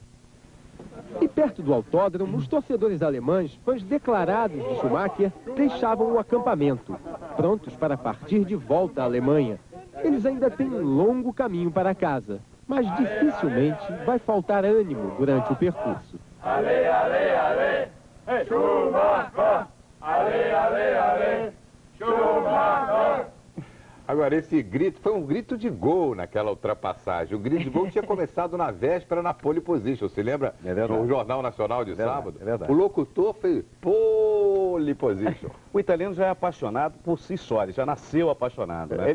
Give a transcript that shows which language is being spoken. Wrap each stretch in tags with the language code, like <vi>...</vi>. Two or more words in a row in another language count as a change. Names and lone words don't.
<pt>E perto do autódromo, os torcedores alemães, fãs declarados de Schumacher, deixavam o acampamento, prontos para partir de volta à Alemanha. Eles ainda têm um longo caminho para casa, mas dificilmente vai faltar ânimo durante o percurso.</pt> <it>Ale, ale, ale, Schumacher! Ale, ale, ale, Schumacher!</it> <pt>Agora, esse grito foi um grito de gol naquela ultrapassagem. O grito de gol tinha começado na véspera na pole position. Você lembra? É verdade. No Jornal Nacional de sábado? É verdade. O locutor fez pole position. O italiano já é apaixonado por si só, ele já nasceu apaixonado, né?</pt>